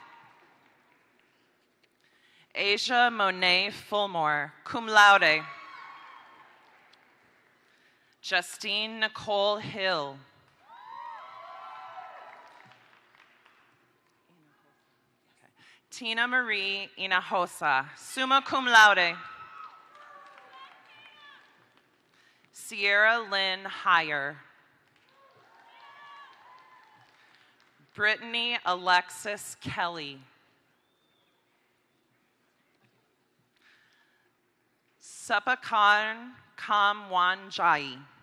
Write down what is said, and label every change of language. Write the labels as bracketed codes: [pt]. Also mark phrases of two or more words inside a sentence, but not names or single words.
[en] Asia Monet Fulmore, [la] cum laude. [en] Justine Nicole Hill. Tina Marie Hinojosa, [la] summa cum laude. [en] Sierra Lynn Heyer. Brittany Alexis Kelly. Sapakan Kamwanjai.